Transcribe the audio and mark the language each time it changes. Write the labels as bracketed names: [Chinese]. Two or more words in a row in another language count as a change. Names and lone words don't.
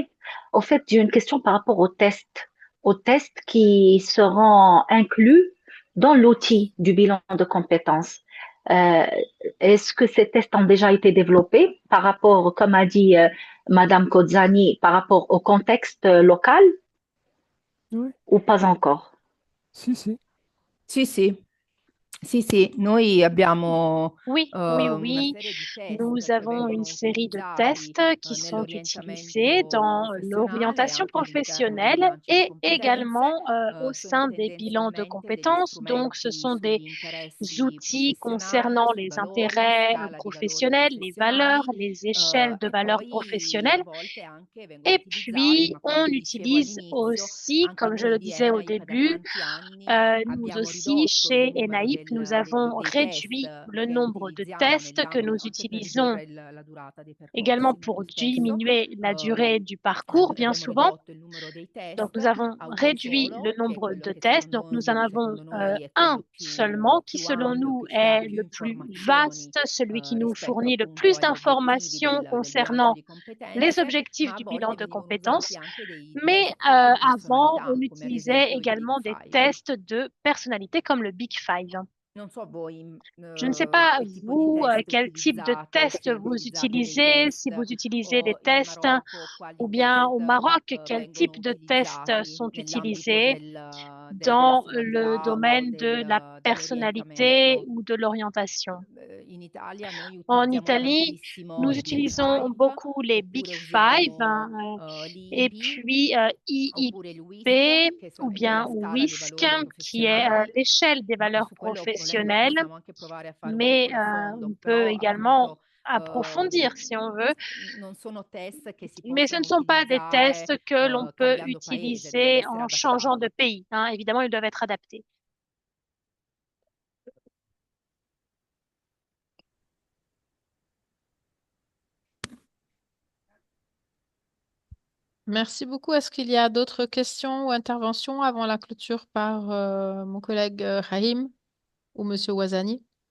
[French] Au fait, j'ai une question par rapport aux tests qui seront inclus dans l'outil du bilan de compétences. Euh, Est-ce que ces tests ont déjà été développés par rapport, comme a dit Madame Kozzani, par rapport au contexte local Oui, ou pas encore? [Italian] si, si. Sì, noi abbiamo [French] Oui, oui, [Italian] una [French] oui. [Italian] serie di test [French] Nous [Italian] che [French] avons une [Italian] vengono [French] série de [Italian] utilizzati [French] tests qui sont utilisés [Italian] nell'orientamento [French] dans [Italian] professionale e [French] l'orientation [Italian] anche all'interno dei [French] professionnelle [Italian] bilanci di [French] et [Italian] competenze. [French] également au [Italian] Sono [French] sein des bilans de [Italian] tendenzialmente degli [French] compétences. Donc, ce [Italian] strumenti [French] sont des [Italian] sugli interessi [French] outils [Italian] professionali, [French] concernant [Italian] sui [French] les [Italian] valori, [French] intérêts [Italian] scala di valori [French] professionnels, les valeurs, [Italian] professionali [French] les échelles de [Italian] e [French] valeurs [Italian] poi a [French] professionnelles. [Italian] volte anche vengono [French] Et [Italian] utilizzati, [French] puis, [Italian] ma [French] on [Italian] come vi dicevo [French] utilise [Italian] all'inizio, [French] aussi, [Italian] anche [French] comme je le [Italian] noi di [French] disais au [Italian] ENAIP da [French] début, [Italian] tanti anni [French] nous [Italian] abbiamo [French] aussi, [Italian] ridotto il [French] chez [Italian] numero [French] ENAIP, nous avons [Italian] dei test [French] réduit le [Italian] che [French] nombre de [Italian] utilizziamo [French] tests que nous [Italian] nell'ambito anche per [French] utilisons [Italian] ridurre la durata dei [French] également [Italian] percorsi [French] pour [Italian] molto spesso. [French] diminuer la durée du parcours, bien [Italian] Abbiamo [French] souvent. [Italian] ridotto il numero dei [French] Donc, [Italian] test [French] nous avons [Italian] a uno [French] réduit le [Italian] solo, che è [French] nombre [Italian] quello [French] de [Italian] che [French] tests. Donc, nous en avons [Italian] secondo noi è [French] un [Italian] quello [French] seulement qui, [Italian] più [French] selon [Italian] ampio, [French] nous, [Italian] che ci dà [French] est [Italian] più [French] le plus [Italian] informazioni [French] vaste, celui qui nous [Italian] rispetto [French] fournit le [Italian] appunto [French] plus [Italian] agli obiettivi [French] d'informations [Italian] del bilancio [French] concernant [Italian] di [French] les [Italian] competenze, [French] objectifs [Italian] ma a [French] du bilan [Italian] volte [French] de [Italian] venivano usati [French] compétences. [Italian] anche dei [French] Mais [Italian] test di [French] avant, [Italian] personalità, [French] on [Italian] come ad [French] utilisait [Italian] esempio il Big [French] également des [Italian] Five. [French] tests de personnalité comme le Big Five. [Italian] Non so voi [French] Je ne sais pas, [Italian] che tipo di [French] vous, [Italian] test [French] quel type de [Italian] utilizzate, [French] test [Italian] se [French] vous [Italian] utilizzate dei [French] utilisez, si vous [Italian] test [French] utilisez des [Italian] o in [French] tests, [Italian] Marocco quali [French] ou bien au [Italian] test [French] Maroc, quel [Italian] vengono [French] type de tests [Italian] utilizzati [French] sont [Italian] nell'ambito [French] utilisés [Italian] della [French] dans le [Italian] personalità o [French] domaine de la personnalité [Italian] dell'orientamento. [French] ou de l'orientation. [Italian] In Italia noi [French] En [Italian] utilizziamo [French] Italie, [Italian] tantissimo [French] nous [Italian] i Big [French] utilisons [Italian] Five [French] beaucoup les Big [Italian] oppure [French] Five, [Italian] usiamo [French] et [Italian] l'IBI [French] puis [Italian] oppure il [French] IIP [Italian] WISC, [French] ou [Italian] che è [French] bien [Italian] la scala dei [French] WISC, [Italian] valori [French] qui est [Italian] professionali. [French] l'échelle des valeurs [Italian] Su quello volendo [French] professionnelles, [Italian] possiamo anche provare a fare un [French] mais [Italian] piccolo fondo, [French] on peut [Italian] però [French] également [Italian] appunto [French] approfondir si on veut. [Italian] non sono test che si [French] Mais ce ne [Italian] possono [French] sont pas des [Italian] utilizzare [French] tests que l'on peut [Italian] cambiando paese, devono [French] utiliser [Italian] essere [French] en changeant de [Italian] adattati. [French] pays, hein. Évidemment, ils doivent être adaptés. Merci beaucoup. Est-ce qu'il y a d'autres questions ou interventions avant la clôture par mon collègue Rahim ou Monsieur Ouazani?